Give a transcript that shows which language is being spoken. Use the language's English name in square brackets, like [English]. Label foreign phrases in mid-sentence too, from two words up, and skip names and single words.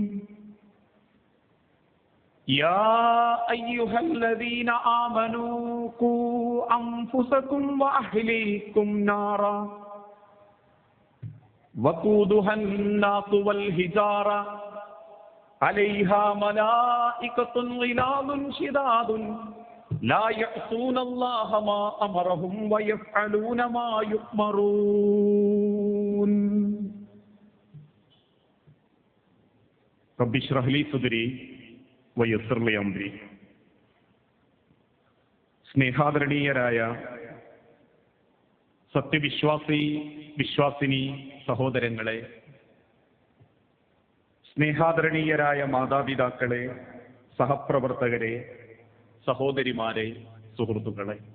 [Arabic] يا أيها الذين آمنوا قوا أنفسكم وأهليكم نارا وقودها الناس والحجارة عليها ملائكة غلاظ شداد لا يعصون الله ما أمرهم ويفعلون ما يؤمرون. رب اشرح لي صدري ويسر لي أمري. [Malayalam] സ്നേഹാദരണീയരായ വിശ്വാസിനി സഹോദരങ്ങളെ, സ്നേഹാദരണീയരായ മാതാപിതാക്കളെ, സഹപ്രവർത്തകരെ, സഹോദരിമാരെ, സുഹൃത്തുക്കളെ,